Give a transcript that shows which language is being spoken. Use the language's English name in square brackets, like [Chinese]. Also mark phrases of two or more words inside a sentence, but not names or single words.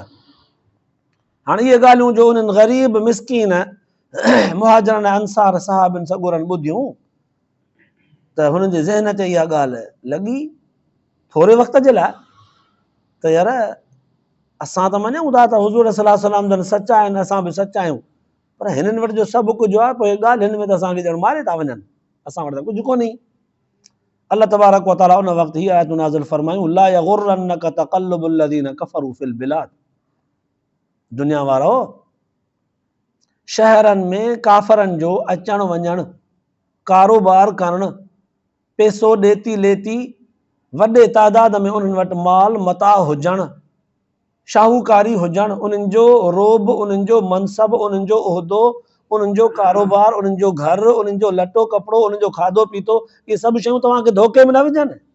[Sindhi] हाणे इहे ॻाल्हियूं जो उन्हनि ग़रीब मिसकीन मुहाजिरनि ऐं अंसार सहाबनि सॻुरनि ॿुधियूं त हुननि जे ज़हन ते इहा ॻाल्हि लॻी थोरे वक़्त जे लाइ त यार असां त मञूं था त हुज़ूर [Arabic] صلى الله عليه وسلم [Sindhi] जन सचा आहिनि, असां बि सचा आहियूं, पर हिननि वटि जो सभु कुझु आहे, पोइ ॻाल्हि हिन में त असांखे ॼण मारे था वञनि, असां वटि त कुझु कोन्हे। अल्लाह [Arabic] تبارك وتعالى [Sindhi] उन वक़्तु हीअ आयतूं नाज़िल फरमायूं, [Arabic] لا يغرنك تقلب الذين كفروا في البلاد. [Sindhi] दुनिया वारो, शहरनि में काफ़रनि जो अचणु वञणु, कारोबार करणु, पैसो ॾेती लेती, वॾे तादाद में उन्हनि वटि माल मता हुजणु, शाहूकारी हुजणु, उन्हनि जो रोब, उन्हनि जो मनसब, उन्हनि जो उहिदो, उन्हनि जो कारोबार, उन्हनि जो घर, उन्हनि जो लटो कपिड़ो, उन्हनि जो खाधो पीतो, इहे सभु शयूं तव्हांखे धोखे में न विझनि।